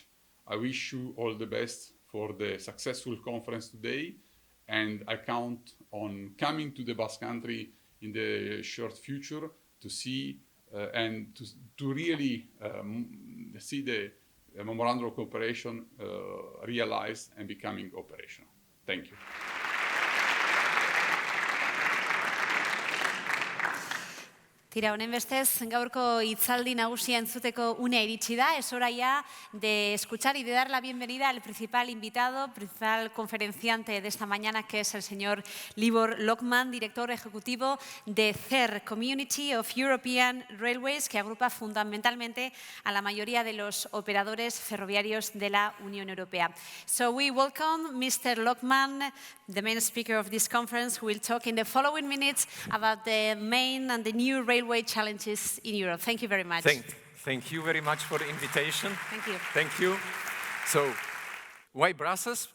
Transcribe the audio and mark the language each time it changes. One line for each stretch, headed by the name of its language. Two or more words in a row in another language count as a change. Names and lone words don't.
English: I wish you all the best for the successful conference today, and I count on coming to the Basque Country in the short future to see and to really see the Memorandum of Cooperation realized and becoming operational. Thank you.
Basque: Tira, honen bestez, gaurko hitzaldi nagusia entzuteko unea iritsi da.
Spanish: Es hora ya de escuchar y de dar la bienvenida al principal invitado, principal conferenciante de esta mañana, que es el señor Libor Lokman, director ejecutivo de CER, Community of European Railways, que agrupa fundamentalmente a la mayoría de los operadores ferroviarios de la Unión Europea.
English: So we welcome Mr. Lokman, the main speaker of this conference, who will talk in the following minutes about the main and the new railway challenges in Europe. Thank you very much. Thank you very much for the invitation. Thank you. Thank you. So, why Brussels?